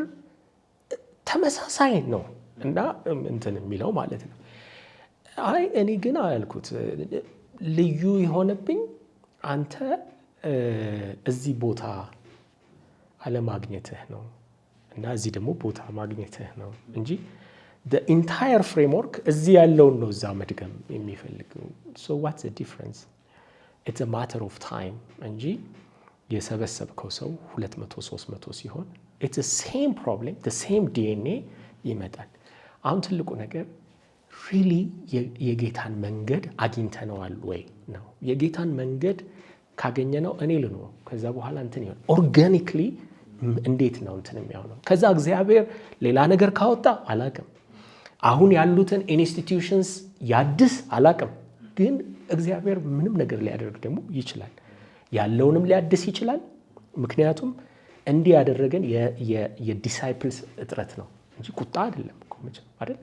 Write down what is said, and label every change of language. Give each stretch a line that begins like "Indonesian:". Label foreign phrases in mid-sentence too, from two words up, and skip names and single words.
Amharic: ተመሳሳይ ነው እና እንትን የሚለው ማለት ነው። አይ እኔ ግን አልኩት ልዩ የሆነብኝ አንተ እዚህ ቦታ አለማግኘትህ ነው እና እዚህ ደግሞ ቦታ ማግኘትህ ነው እንጂ
English: the entire framework
Amharic: እዚህ ያለውን ነው እዛ መድገም የሚፈልገው።
English: so what's the difference? it's a matter of time
Amharic: እንጂ የሰበሰብከው ሰው 200 300 ሲሆን
English: it's the same problem, the same DNA
Amharic: ይመጣል። አሁን ትልቁ ነገር really የጌታን መንገድ አግኝተነዋል ወይ ነው። የጌታን መንገድ ካገኘነው እኔ ልኖር ከዛ በኋላ እንትን ይሆን ኦርጋኒክሊ እንዴት ነው እንትን የሚሆነው? ከዛ እግዚአብሔር ሌላ ነገር ካወጣ አላቅም። አሁን ያሉትን ኢንስቲትዩሽንስ ያድስ አላቅም። ግን እግዚአብሔር ምንም ነገር ሊያደርግ ደግሞ ይችላል። ያለውንም ሊያድስ ይችላል። ምክንያቱም እንዲህ ያደረገን የዲሳይፕልስ እጥረት ነው እንጂ ቁጣ አይደለም እኮ መቼም አይደል?